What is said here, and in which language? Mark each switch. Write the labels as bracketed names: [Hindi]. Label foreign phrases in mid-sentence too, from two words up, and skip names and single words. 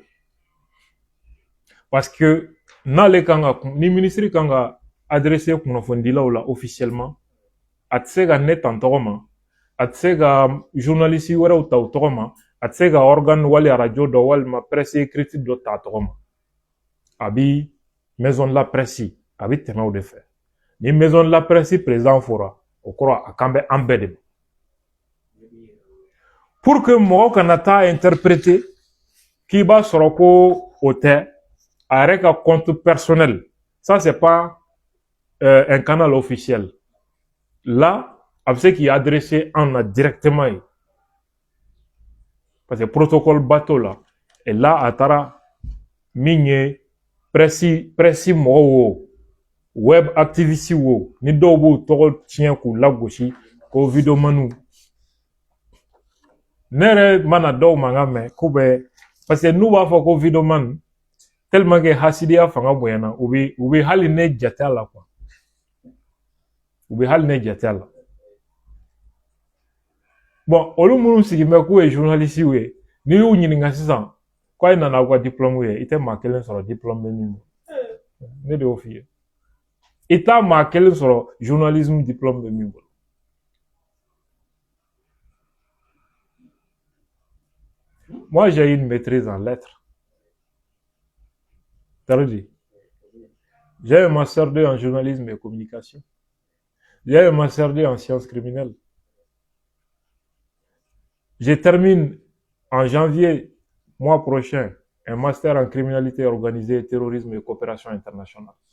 [Bambara] Parce que n'ale kan ka ni ministre kan ka adresser kunnafonidilaw la officiellement a tɛ se ka ne ta n tɔgɔ ma a tɛ se ka journaliste wɛrɛw ta u tɔgɔ ma a tɛ se ka organe wali radio dɔ walima [French] presse écrite [Bambara] dɔ ta a tɔgɔ ma a bi [French] maison de la presse [Bambara] a bi tɛmɛ o de fɛ ni [French] maison de la presse président [Bambara] fɔra o kɔrɔ a kan bɛ an bɛɛ de ma. [French] Pour que [Bambara] mɔgɔ kana taa interpréter k'i b'a sɔrɔ ko o tɛ a yɛrɛ ka [French] compte personnel ça c'est pas un canal officiel là [Bambara] a bɛ se k'i adresser an na directement ye parce que protocole bateau la [French] et là [Bambara] a taara min ye presse mɔgɔw wo web activiste wo ni dɔw b'u tɔgɔ tiɲɛ k'u lagosi ko videomaniw ne yɛrɛ mana dɔw mankan mɛn k'u bɛ parce que n'u b'a fɔ ko videoman [French] tellement que [Bambara] hasidiya fanga bonyana u bɛ hali ne jate a la quoi u bɛ hali ne jate a la bon olu minnu sigilen bɛ k'u ye journaliste ye n'i y'u ɲininka sisan k'a ye nana aw ka diplôme ye i tɛ maa kelen sɔrɔ diplôme bɛ min bolo ne de y'o f'i ye i t'a maa kelen sɔrɔ journalisme diplôme bɛ min bolo. [French] Moi, j'ai une maîtrise en lettres. T'as dit? J'ai un master 2 en journalisme et communication. J'ai un master 2 en sciences criminelles. Je termine en janvier, mois prochain, un master en criminalité organisée, terrorisme et coopération internationale.